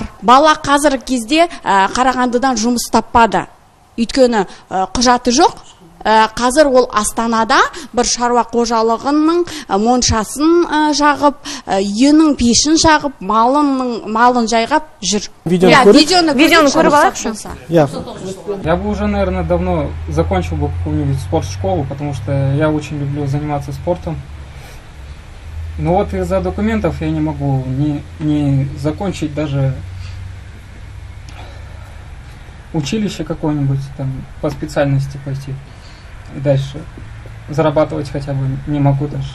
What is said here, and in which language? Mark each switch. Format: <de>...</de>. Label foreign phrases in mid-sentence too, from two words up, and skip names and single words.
<kk>Бала қазіргі кезде Қарағандыдан жұмыс таппады. Өйткені құжаты жоқ. Қазір ол Астанада бір шаруа қожалығының моншасын жағып, үйінің пешін жағып, малын жайғап жүр. Видеоны көріп алайықшы.</kk> <ru>Я бы уже, наверное, давно закончил бы какую-нибудь спортшколу, потому что я очень люблю заниматься спортом. Но вот из-за документов я не могу не закончить даже училище какое-нибудь там по специальности пойти и дальше зарабатывать хотя бы не могу даже.</ru>